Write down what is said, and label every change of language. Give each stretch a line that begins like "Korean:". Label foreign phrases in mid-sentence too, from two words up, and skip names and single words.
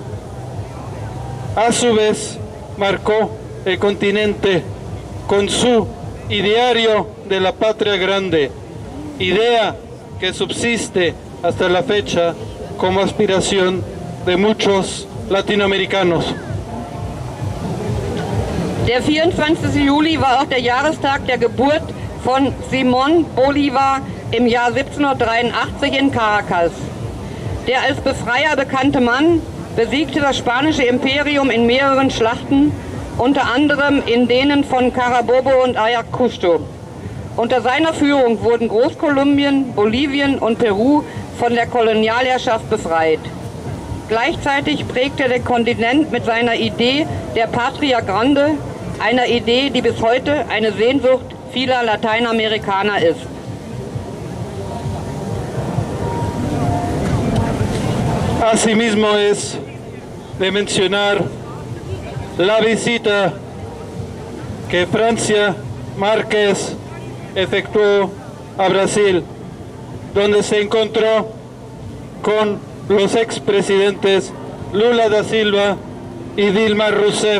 Spanish: A su vez, marcó el continente con su ideario de la patria grande, idea que subsiste hasta la fecha como aspiración de muchos latinoamericanos.
German: Der 24. Juli war auch der Jahrestag der Geburt von Simón Bolívar im Jahr 1783 in Caracas. Der als Befreier bekannte Mann besiegte das spanische Imperium in mehreren Schlachten, unter anderem in denen von Carabobo und Ayacucho. Unter seiner Führung wurden Großkolumbien, Bolivien und Peru von der Kolonialherrschaft befreit. Gleichzeitig prägte der Kontinent mit seiner Idee der
Spanish: Patria Grande,
German: einer Idee, die bis heute eine Sehnsucht vieler Lateinamerikaner ist.
Spanish: Asimismo es de mencionar la visita que Francia Márquez efectuó a Brasil, donde se encontró con los expresidentes Lula da Silva y Dilma Rousseff.